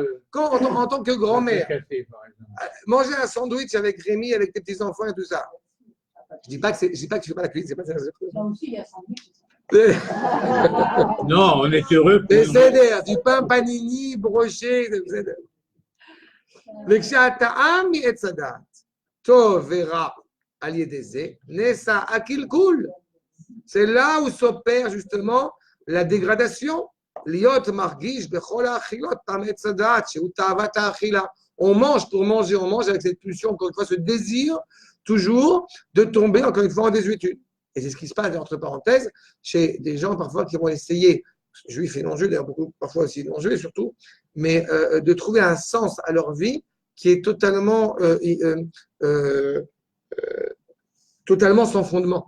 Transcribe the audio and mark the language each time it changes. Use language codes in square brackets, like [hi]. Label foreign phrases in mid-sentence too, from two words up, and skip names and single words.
[fr] Quand, en tant que grand-mère, Café, par exemple. manger un sandwich avec Rémi, avec tes petits-enfants et tout ça. Je dis pas que tu fais pas la cuisine, c'est pas ça. Là aussi, il y a sandwich. Non, on est heureux. Mais c'est du pain panini broché. [he] וכשהטעם מעץ הדעת, טוב ורע על ידי זה, נעשה הקלקול. [fr] C'est là où s'opère justement la dégradation. [he] להיות מרגיש בכל האכילות פעם עץ הדעת, שהוא תאוות האכילה. [fr] On mange pour manger, on mange avec cette pulsion, encore une fois, ce désir toujours de tomber, encore une fois, en désuétude. Et c'est ce qui se passe, entre parenthèses, chez des gens parfois qui vont essayer, juifs et non-juifs, d'ailleurs beaucoup, parfois aussi non-juifs surtout, mais de trouver un sens à leur vie qui est totalement sans fondement.